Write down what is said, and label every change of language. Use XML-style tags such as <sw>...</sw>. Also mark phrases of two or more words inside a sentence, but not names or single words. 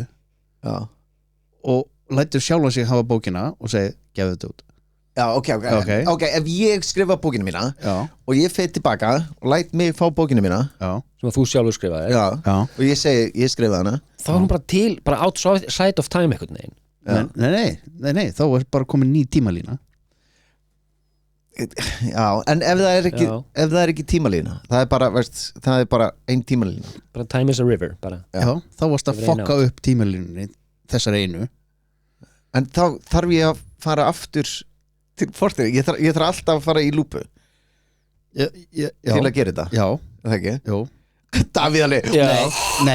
<is>já og lætur sjálfa sig hafa bókina og segir, gefðu þetta út Já, ok, ef ég skrifa bókina mína og ég fer tilbaka og læt mig fá bókina mína sem að þú sjálfur skrifaði Já, og ég segi, ég skrifa hana þá er hún bara til, bara</is> <en>outside of time</en> <is>einhvern veginn Nei, þá er bara komin ný tímalína Já, en ef það er ekki Já. ef það er ekki tímalína það er bara ein tímalína bara</is> <en>time is a river</en> <is>bara. Já, þá varst að Every fokka upp tímalínunni þessar einu. en þá þarf ég að fara aftur til fortíðar, ég þarf alltaf að fara í lúpu Já, til að gera þetta, já, er það ekki? jú. Davíð alveg Nei,</is>